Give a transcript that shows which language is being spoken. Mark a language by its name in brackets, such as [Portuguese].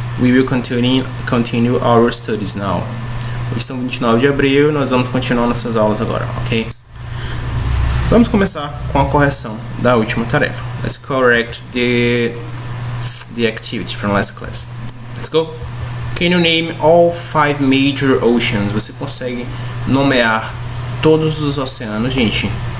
[English] We will continue our studies now. [Portuguese] Hoje são 29 de abril, nós vamos continuar nossas aulas agora, ok? Vamos começar com a correção da última tarefa. [English] Let's correct the activity from last class. Let's go. Can you name all 5 major oceans? [Portuguese] Você consegue nomear todos os oceanos, gente?